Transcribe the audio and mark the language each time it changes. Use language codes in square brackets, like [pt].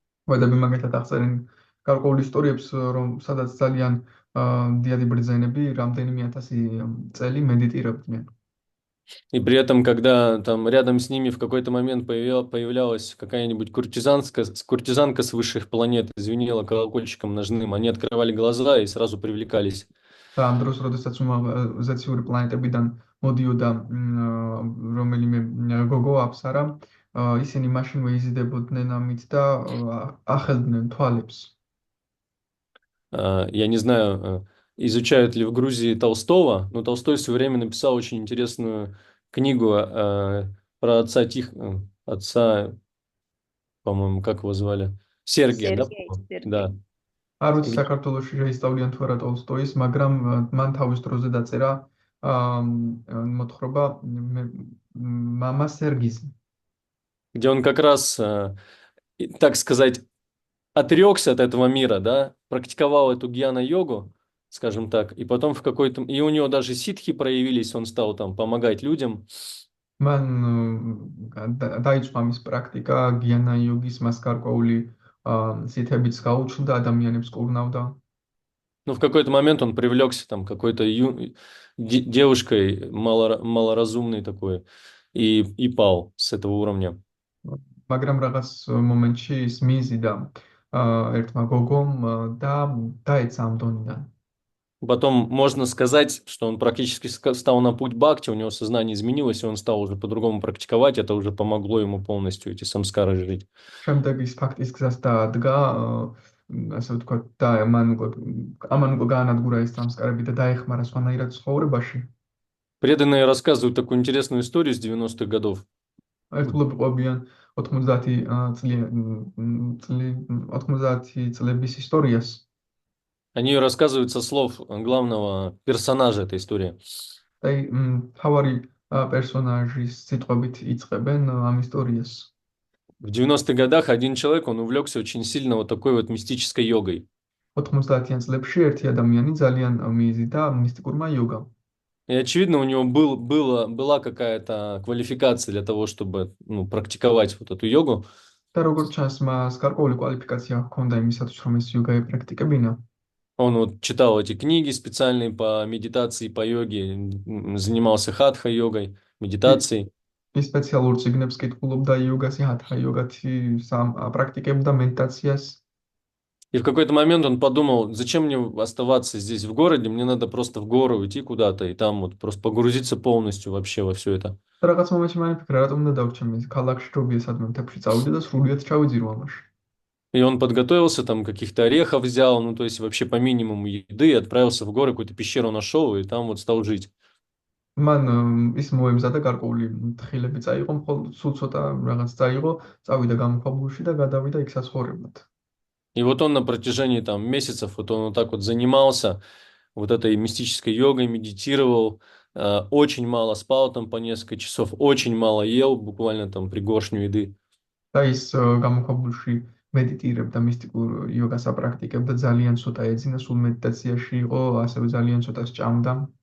[ka] ვედები მაგათად აღწერენ გარკვეულ ისტორიებს, რომ სადაც ძალიან დიადი ბრძენები რამდენიმე ათასი წელი მედიტირებდნენ. [ru] И при этом, когда там рядом с ними в какой-то момент появлялась какая-нибудь куртизанка с высших планет, звенела колокольчиком ножным, они открывали глаза и сразу привлекались. [ka] და ამ დროს, როდესაც ზეციური პლანეტებიდან მოდიოდა რომელიმე გოგო აფსარა, ისინი მაშინვე იზიდებოდნენ ამით და ახელდნენ თვალებს. [ru] Я не знаю, изучают ли в Грузии Толстого, но Толстой в свое время написал очень интересную книгу про отца, по-моему, как его звали? Сергия, да? Да. [ka] არ ვიცი საქართველოში შეისწავლიან თუ არა ტოლსტოის, მაგრამ მან თავის დროზე დაწერა მოთხრობა мама Сергис, [ru] Где он как раз, так сказать, отрекся от этого мира, да, практиковал эту гьяна-йогу, скажем так, и потом в какой-то... И у него даже ситхи проявились, он стал там помогать людям. [ka] მან დაიწყო მის პრაქტიკა გიანა იოგის მას გარკვეული სითებიც გაუჩნდა ადამიანებს კურნავდა. [ru] Но в какой-то момент он привлекся там какой-то девушкой малоразумной такой и пал с этого уровня. [ka] მაგრამ რაღაც მომენტში ის მიზიდა ერთმა გოგომ და დაეცა ამ დონიდან. [ru] Потом можно сказать, что он практически стал на путь бхакти, у него сознание изменилось, и он стал уже по-другому практиковать, это уже помогло ему полностью эти самскары жить. [ka] შემდეგ ის ფაქტის გზას დაადგა, ასე ვთქვათ, და ამან უკვე გაანადგურა ეს სამსკარები და დაეხმარა სხვანაირად ცხოვრებაში. [ru] Преданные рассказывают такую интересную историю с 90-х годов. [ka] ერთგულები ყვებიან 90 წლების ისტორიას. [ru] Они рассказывают со слов главного персонажа этой истории. [ka] აი, თავარი პერსონაჟის სიტყვებით იწყებენ ამ ისტორიას. [ru] В 90-х годах один человек, он увлекся очень сильно вот такой вот мистической йогой. [ka] 90-იან წლებში ერთი ადამიანი ძალიან მიიზიდა მისტიკურმა იოგამ. [ru] И очевидно, у него была какая-то квалификация для того, чтобы ну, практиковать вот эту йогу. [ka] და როგორც ჩანს, მას გარკვეული კვალიფიკაცია ჰქონდა იმისათვის, რომ ეს იოგა ეპრაქტიკებინა. [ru] Он вот читал эти книги специальные по медитации, по йоге, занимался хатха-йогой, ი- медитацией. [ka] ის სპეციალურ წიგნებს კითხულობდა იოგას, ჰათჰა იოგათი პრაქტიკებდა მედიტაციას. [ru] И в какой-то момент он подумал, зачем мне оставаться здесь в городе, мне надо просто в гору уйти куда-то и там вот просто погрузиться полностью вообще во все это. [ka] და რაღაც მომენტში მან ფიქრა, რატომ უნდა დავრჩა მე ქალაქში, ჯობია სადმე მთებში წავიდე და სრულიად ჩავიძირო ამაში. [ru] И он подготовился, там каких-то орехов взял, ну то есть вообще по минимуму еды, и отправился в горы, какую-то пещеру нашел и там вот стал жить. [ka] მან ის მოემზადა გარკვეული თხილები წაიღო, მხოლოდ სულ ცოტა რაღაც წაიღო, წავიდა გამოქვაბულში და გადავიდა იქ საცხოვრებლად. [ru] И вот он на протяжении там месяцев, вот он вот так вот занимался вот этой мистической йогой, медитировал, очень мало спал там по несколько часов, очень мало ел, буквально там пригоршню еды. [ka] და ის გამოქვაბულში მედიტირებდა, მისტიკურ იოგას აპრაქტიკებდა, ძალიან ცოტა ეძინა, სულ მედიტაციაში იყო, ასევე ძალიან ცოტა სჭამდა.